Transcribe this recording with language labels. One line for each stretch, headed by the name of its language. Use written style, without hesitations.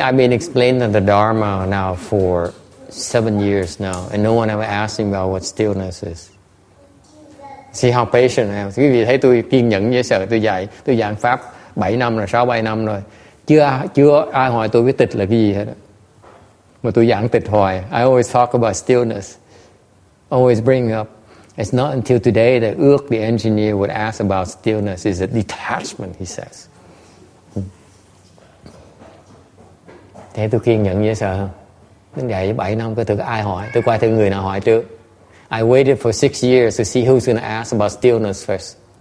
English: I've been explaining the Dharma now for 7 years now, and no one ever asked me about what stillness is. See how patient I am.
Vietnamese: Quý vị thấy tôi kiên nhẫn dễ sợ. Tôi giảng pháp 7 năm rồi, 6-7 năm rồi. Chưa ai hỏi tôi cái tịch là cái gì hết. Mà tôi giảng tịch hoài.
English: I always talk about stillness. Always bring up. It's not until today that Ước, the engineer, would ask about stillness. It's a detachment, he says.
Vietnamese: Thế tôi kiên nhẫn dễ sợ không? Đến vậy 7 năm tôi thử ai hỏi. Tôi coi thử người nào hỏi trước.
English: I waited for 6 years to see who's going to ask about stillness first.